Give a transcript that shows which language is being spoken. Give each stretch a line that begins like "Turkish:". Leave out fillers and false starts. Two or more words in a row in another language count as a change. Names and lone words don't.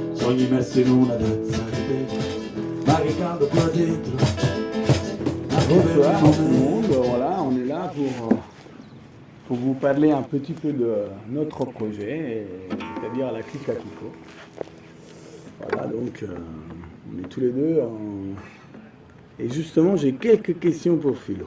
Italian: sogni messi in una danza di te, ma che caldo qua dentro.
French: Bonsoir tout le monde, voilà, on est là pour vous parler un petit peu de notre projet, c'est-à-dire la Clique Akiko. Voilà, donc on est tous les deux et justement j'ai quelques questions pour Philo.